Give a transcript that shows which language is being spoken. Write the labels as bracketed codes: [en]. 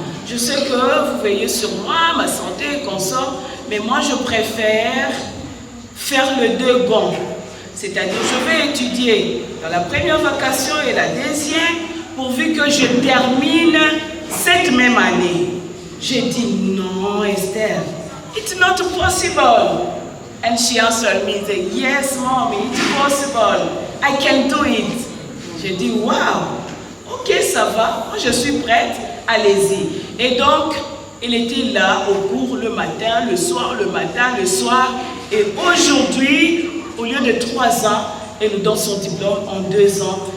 [fr] Je sais que vous veillez sur moi, ma santé et consort, mais moi je préfère faire le 2 bons. C'est-à-dire, je vais étudier dans la première vacation et la deuxième, pourvu que je termine cette même année. J'ai dit, non, [en] Esther, it's not possible. And she answered me, yes, mommy, it's possible. I can do it. [fr] J'ai dit, wow, ok, ça va, moi je suis prête, allez-y. Et donc, il était là au cours le matin, le soir, le matin, le soir. Et aujourd'hui, au lieu de 3 ans, elle nous donne son diplôme en 2 ans.